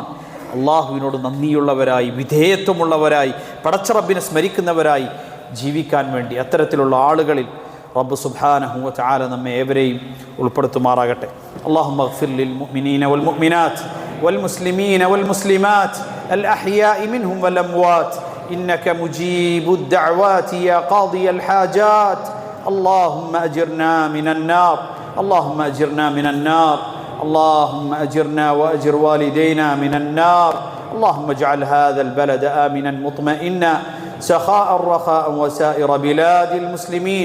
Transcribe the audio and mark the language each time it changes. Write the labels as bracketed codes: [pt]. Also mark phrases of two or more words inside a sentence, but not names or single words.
[ml] അള്ളാഹുവിനോട് നന്ദിയുള്ളവരായി, വിധേയത്വമുള്ളവരായി, പടച്ച റബ്ബിനെ സ്മരിക്കുന്നവരായി ജീവിക്കാൻ വേണ്ടി അത്തരത്തിലുള്ള ആളുകളിൽ റബ്ബ് [ar] سبحانه وتعالى [ml] നമ്മെ ഏവരെയും ഉൾപ്പെടുത്തുമാറാകട്ടെ. [ar] اللهم اغفر للمؤمنين والمؤمنات والمسلمين والمسلمات الأحياء منهم والأموات إنك مجيب الدعوات يا قاضي الحاجات. اللهم أجرنا من النار، اللهم أجرنا من النار، اللهم أجرنا وأجر والدينا من النار. اللهم اجعل هذا البلد آمنا مطمئنا سخاء رخاء وسائر بلاد المسلمين.